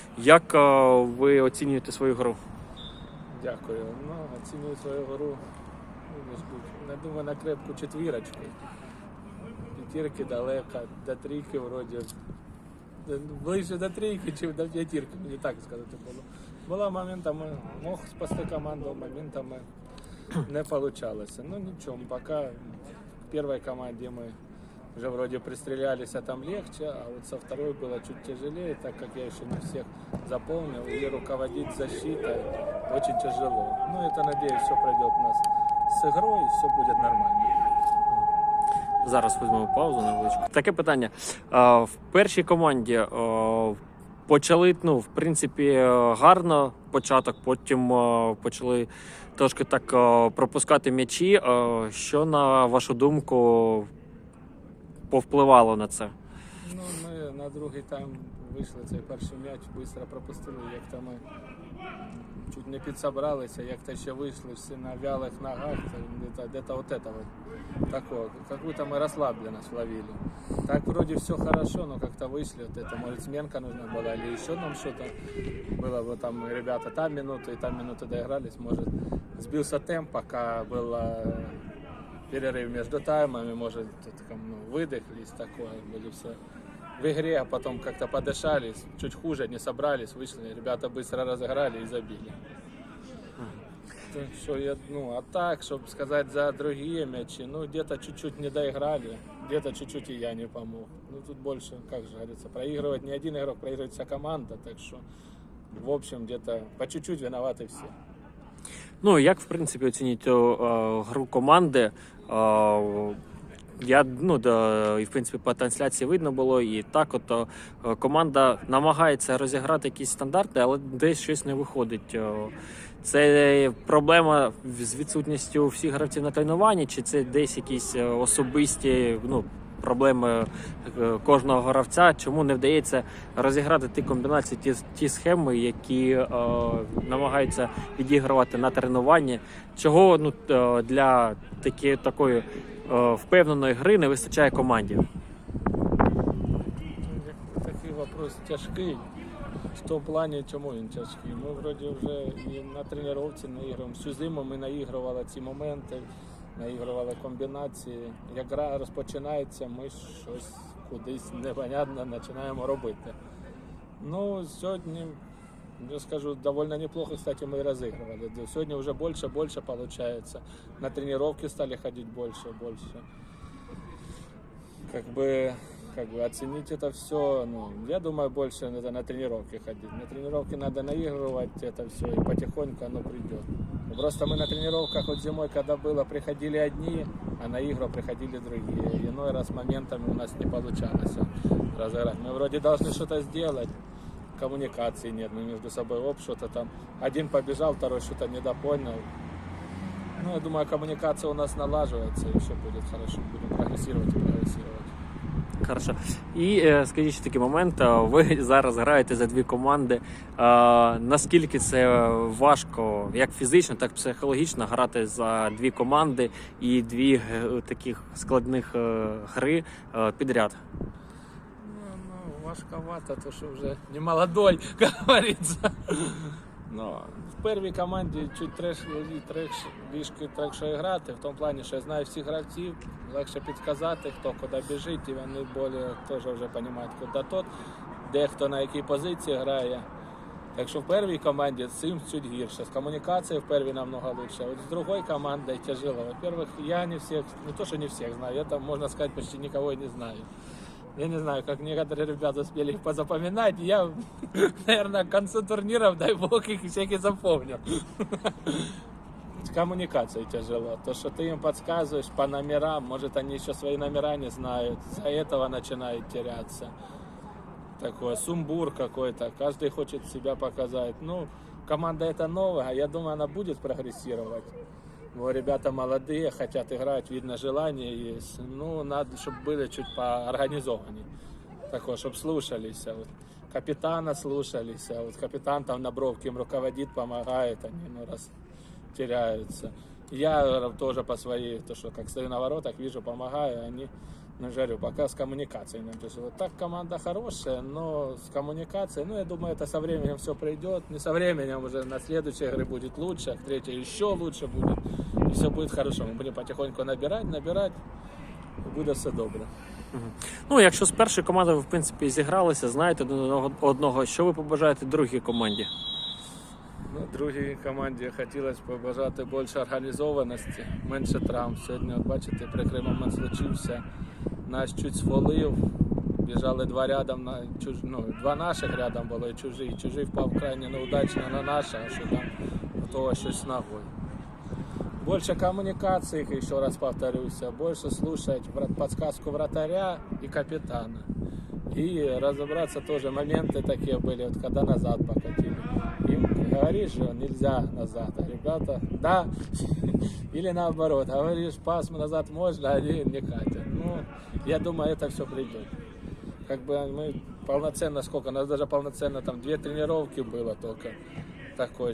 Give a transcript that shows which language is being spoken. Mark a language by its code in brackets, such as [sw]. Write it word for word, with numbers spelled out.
[uk] Як ви оцінюєте свою гру? Дякую. Ну, оцінюю свою гру. Не думаю на крепку четвірочку. П'ятірки далеко, до трійки вроді. Ближче до трійки, чим до п'ятірки, мені так сказати було. [ru] Була моментами, мог спасти команду, моментами не получалось. Ну ничего, пока в первой команде мы уже вроде пристрелялись, а там легче, а вот со второй было чуть тяжелее, так как я еще не всех запомнил, и руководить защитой очень тяжело. Ну это, надеюсь, все пройдет у нас с игрой, и все будет нормально. [uk] Зараз візьмемо паузу невеличку. Таке питання. В першій команді почали, ну, в принципі, гарно початок, потім почали трошки так пропускати м'ячі. Що, на вашу думку, повпливало на це? Ну, ми на другий тайм вийшли, цей перший м'яч швидко пропустили, як то ми чуть не підсобралися, як то ще вийшли всі на вялих ногах, де-то [ru] от этого такого, какую-то [uk] ми розслабленість ловили. [ru] Так вроде все хорошо, но как-то вышли, вот это, может, сменка нужна была, или еще нам что-то было, вот там ребята там минуты, и там минуты доигрались, может, сбился темп, пока был перерыв между таймами, может, это, ну, выдохлись, такое, были все в игре, а потом как-то подышались, чуть хуже, не собрались, вышли, ребята быстро разыграли и забили. Что я, ну, а так, чтобы сказать за другие мячи, ну, где-то чуть-чуть не доиграли, где-то чуть-чуть и я не помог. Ну, тут больше, как же говорится, проигрывать не один игрок, проигрывает вся команда, так что, в общем, где-то по чуть-чуть виноваты все. [uk] Ну, як, в принципі, оцінюєте гру команди? Е, Я, ну, да, і, в принципі, по трансляції видно було, і так от е, команда намагається розіграти якісь стандарти, але десь щось не виходить. Е, Це проблема в- з відсутністю всіх гравців на тренуванні, чи це десь якісь е, особисті, ну, проблеми е, кожного гравця? Чому не вдається розіграти ті комбінації, ті, ті схеми, які е, намагаються відігравати на тренуванні? Чого, ну, е, для такі, такої е, впевненої гри не вистачає команді? Ну, як- Такий вопрос тяжкий. Що в плані, чому він тяжкий? Ми вроді вже і на тренувці наіграємо. Всю зиму ми наігрували ці моменти, наігрували комбінації. Як гра розпочинається, ми щось кудись непонятно починаємо робити. [ru] Ну, сьогодні, я скажу, довольно неплохо, кстати, мы и разыгрывали. Да, сегодня уже больше-больше получается. На тренировки стали ходить больше-больше. Как бы, как бы оценить это все, ну, я думаю, больше надо на тренировки ходить. На тренировки надо наигрывать это все, и потихоньку оно придет. Просто мы на тренировках вот зимой, когда было, приходили одни, а на игру приходили другие. Иной раз моментами у нас не получалось разыграть. Мы вроде должны что-то сделать, коммуникации нет, мы между собой оп, что-то там. Один побежал, второй что-то недопонял. Ну, я думаю, коммуникация у нас налаживается, и все будет хорошо, будем прогрессировать и прогрессировать. Хорошо. [uk] І е, скажіть ще такий момент, е, ви зараз граєте за дві команди. Е, Наскільки це важко, як фізично, так і психологічно, грати за дві команди і дві е, таких складних е, гри е, підряд? Ну, ну, важковато, то що вже не молодой, як говориться. Ну, в першій команді чуть треш, треш, трішки трекше грати, в тому плані, що я знаю всіх гравців, легше підказати, хто куди біжить, і вони більше теж вже розуміють, куди тот, де хто на якій позиції грає. Так що в першій команді з цим чуть гірше. З комунікацією в першій намного лучше. А от з другої команди тяжело. Во-первых, я не всіх, не то, що не всіх знаю, я там, можна сказати, почти нікого і не знаю. [ru] Я не знаю, как некоторые ребята успели их позапоминать. Я, наверное, к концу турниров, дай бог, их всех и запомнил. С коммуникацией тяжело. То, что ты им подсказываешь по номерам, может, они еще свои номера не знают. Из-за этого начинают теряться. Такой сумбур какой-то. Каждый хочет себя показать. Ну, команда эта новая. Я думаю, она будет прогрессировать. Ну, ребята молодые, хотят играть, видно, желание есть. Ну, надо, чтобы были чуть поорганизованнее. Такое, чтобы слушались. Вот. Капитана слушались. Вот капитан там на бровке им руководит, помогает. Они, ну, раз теряются. Я тоже по своей, то что как стою на воротах, вижу, помогаю, они на жарю. Пока с коммуникацией не то есть вот так команда хорошая, но с коммуникацией, ну я думаю, это со временем все придет. Не со временем, уже на следующей игре будет лучше, а к третьей еще лучше будет. И все будет хорошо. Мы будем потихоньку набирать, набирать, и будет все добре. Мгм. [uk] Ну, якщо з першої команди ви, в принципі, зігралися, знаєте один одного- одного, що ви побажаєте другій команді? Ну, другій команді хотілося б побажати більше організованості, менше травм. Сьогодні, от бачите, при Кримом він случився. Нас чуть сфолив. Біжали два рядом, на, чуж, ну, два наших рядом було і чужий. Чужий впав крайне неудачно на наше, а що там у того щось з ногою. Більше комунікацій, і ще раз повторюся, більше слухати вра- підказку вратаря і капітана. І розібратися теж, моменти такі були, от коли назад покатили. [ru] Им говоришь, что нельзя назад, а ребята, да, или наоборот, говоришь, пас назад можно, а они не хотят. Ну, я думаю, это все придет. Как бы мы полноценно, сколько, у нас даже полноценно там две тренировки было только такое.